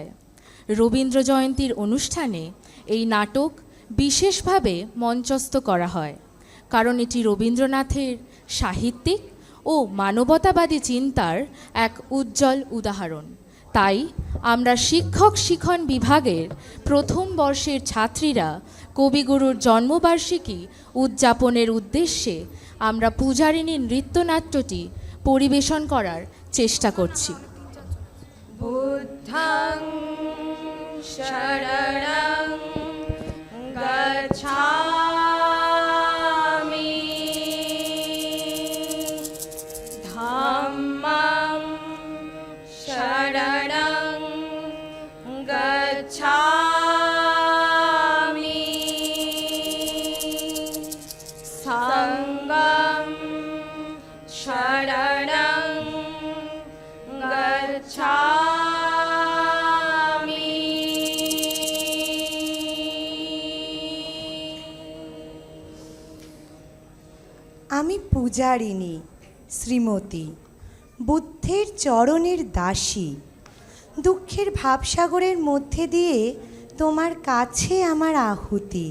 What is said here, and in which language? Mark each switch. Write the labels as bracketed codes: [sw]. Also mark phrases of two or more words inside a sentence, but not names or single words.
[bn] রবীন্দ্র জয়ন্তীর অনুষ্ঠানে এই নাটক বিশেষভাবে মঞ্চস্থ করা হয়, কারণ এটি রবীন্দ্রনাথের সাহিত্যিক ও মানবতাবাদী চিন্তার এক উজ্জ্বল উদাহরণ। তাই আমরা শিক্ষক শিক্ষণ বিভাগের প্রথম বর্ষের ছাত্রীরা কবিগুরুর জন্মবার্ষিকী উদযাপনের উদ্দেশ্যে আমরা পূজারিণী নৃত্যনাট্যটি পরিবেশন করার চেষ্টা করছি। [pi] বুদ্ধং শরণং গচ্ছামি ধাম্মং শরণং গচ্ছামি সংঘং শরণং গচ্ছামি। [bn] আমি পূজারিণী শ্রীমতী, বুদ্ধের চরণের দাসী। দুঃখের ভাবসাগরের মধ্যে দিয়ে তোমার কাছে আমার আহুতি।